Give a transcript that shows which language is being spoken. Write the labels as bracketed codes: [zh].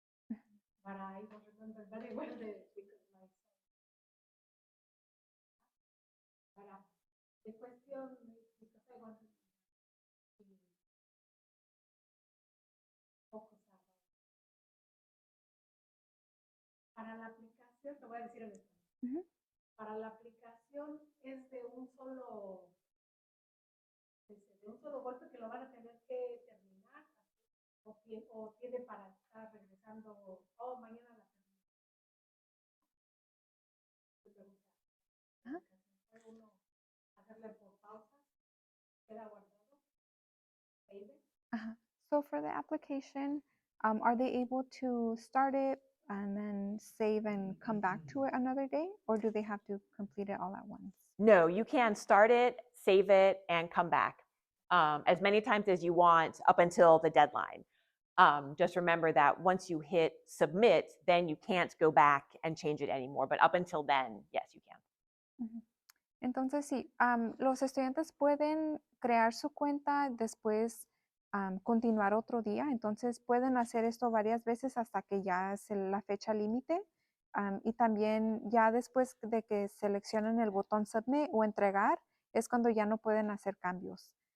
[en] But I bring to but I don't remember very well because my son. But the question is because I want to focus about. [es] Para la aplicación, te voy a decir en español. Para la aplicación es de un solo golpe que lo van a tener que terminar o tiene para estar regresando mañana la termina. Puede uno hacerle por pausas, queda guardado, save. [en] So for the application, are they able to start it and then save and come back to it another day, or do they have to complete it all at once? No, you can start it, save it, and come back as many times as you want up until the deadline. Just remember that once you hit submit, then you can't go back and change it anymore. But up until then, yes, you can. [es] Entonces, sí, los estudiantes pueden crear su cuenta, después continuar otro día. Entonces, pueden hacer esto varias veces hasta que ya es la fecha límite. Y también ya después de que seleccionen el botón Submit o entregar, es cuando ya no pueden hacer cambios.